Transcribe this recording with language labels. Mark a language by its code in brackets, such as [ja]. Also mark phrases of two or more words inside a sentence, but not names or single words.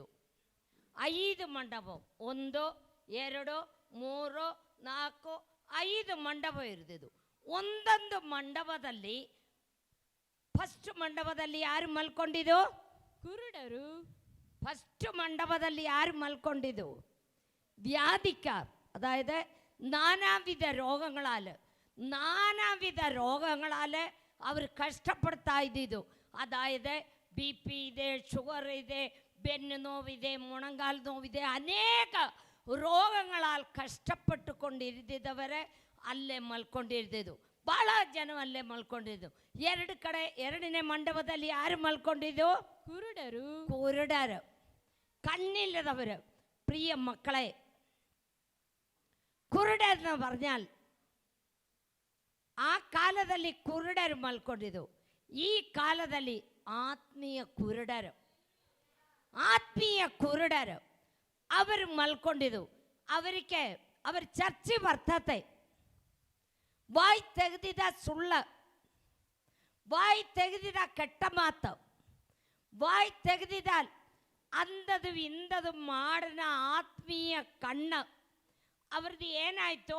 [kn] 5 ಮಂಟಪ, 1, 2, 3, 4, 5 ಮಂಟಪ ಇರ್ತಿದ್ದು. ಒಂದೊಂದು ಮಂಟಪದಲ್ಲಿ, ಫಸ್ಟ್ ಮಂಟಪದಲ್ಲಿ ಯಾರು ಮಲ್ಕೊಂಡಿದ್ದು? ಕುರುಡರು. ಫಸ್ಟ್ ಮಂಟಪದಲ್ಲಿ ಯಾರು ಮಲ್ಕೊಂಡಿದ್ದು? [ml] വ്യാധിക്കാർ. അതായത് നാനാവിധ രോഗങ്ങളാൽ അവർ കഷ്ടപ്പെടുത്താ ഇದ್ದಿದ್ದು. [kn] അതായത് BP ಇದೆ, ಶುಗರ್ ಇದೆ, ಬೆನ್ನು ನೋವಿದೆ, ಮೊಣಂಗಾಲ ನೋವಿದೆ, ಅನೇಕ ರೋಗಗಳಾಲ್ ಕಷ್ಟಪಟ್ಟುಕೊಂಡಿರಿದ್ದವರೇ ಅಲ್ಲೇ ಮಲ್ಕೊಂಡಿರ್ತಿದ್ದು. ಭಾಳ ಜನ ಅಲ್ಲೇ ಮಲ್ಕೊಂಡಿದ್ದು. 2 ಕಡೆ 2ನೇ ಮಂಟಪದಲ್ಲಿ ಯಾರು ಮಲ್ಕೊಂಡಿದ್ದು? ಕುರುಡರು, [ml] കണ്ണില്ലതവർ. പ്രിയ മക്കളെ, കുരുടരെന്ന് പറഞ്ഞാൽ [kn] ಆ ಕಾಲದಲ್ಲಿ ಕುರುಡರು ಮಲ್ಕೊಂಡಿದ್ದು. ಈ ಕಾಲದಲ್ಲಿ ಆತ್ಮೀಯ ಕುರುಡರು ಅವರು ಮಲ್ಕೊಂಡಿದ್ದು. ಅವರಿಗೆ അവർ ಚರ್ಚೆ ಬರ್ತತೆ. ಬಾಯಿ ತೆಗೆದಿದ ಸುಳ್ಳು, ಬಾಯಿ ತೆಗೆದಿದ ಕೆಟ್ಟ ಮಾತು, ಬಾಯಿ ತೆಗೆದಿದ ಅಂದದು ಇಂದದು ಮಾಡಿನ ಆತ್ಮೀಯ ಕಣ್ಣು ಅವ್ರದ್ದು ಏನಾಯಿತು?